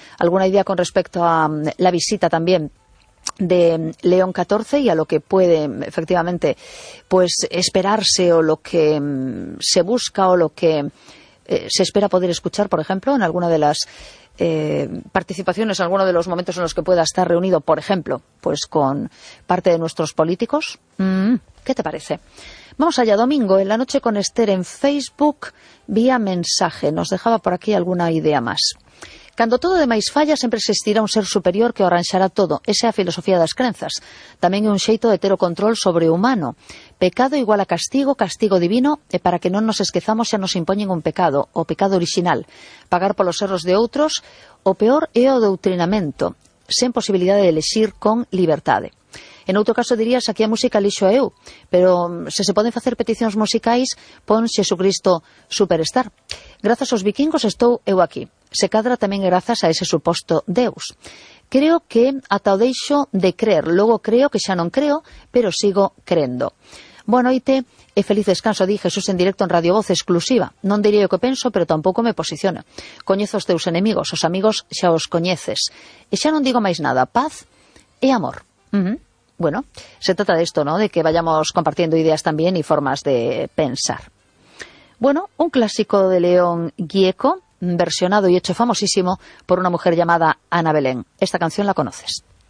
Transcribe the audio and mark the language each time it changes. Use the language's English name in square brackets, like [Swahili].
[Spanish] ¿Alguna idea con respecto a la visita también de León XIV y a lo que puede efectivamente pues esperarse o lo que se busca o lo que se espera poder escuchar, por ejemplo, en alguna de las participaciones, en alguno de los momentos en los que pueda estar reunido, por ejemplo, pues con parte de nuestros políticos? ¿Qué te parece? Vamos allá, domingo, en La Noche con Esther en Facebook, vía mensaje. Nos dejaba por aquí alguna idea más. [Galician] Cando todo demais falla, sempre existirá un ser superior que o arranxará todo. Esa é a filosofía das crenzas. Tamén é un xeito de ter o control sobre o humano. Pecado igual a castigo, castigo divino, e para que non nos esquezamos xa nos impoñen un pecado, o pecado original. Pagar polos erros de outros, o peor é o doutrinamento, sen posibilidade de elexir con liberdade. En outro caso dirías, aquí a música lixo eu, pero se poden facer peticións musicais, pon Xesucristo Superstar. Grazas aos vikingos estou eu aquí. Se cadra tamén grazas a ese suposto Deus. Creo que ata o deixo de crer, logo creo que xa non creo, pero sigo crendo. Boa noite e feliz descanso, di Jesús en directo en Radio Voz exclusiva. Non diría o que penso, pero tampouco me posiciono. Coñezo os teus enemigos, os amigos xa os coñeces. E xa non digo máis nada, paz e amor. [Spanish] Bueno, se trata de isto, ¿no? De que vayamos compartiendo ideas tamén e formas de pensar. Bueno, un clásico de León Gieco, versionado y hecho famosísimo por una mujer llamada Ana Belén. Esta canción la conoces.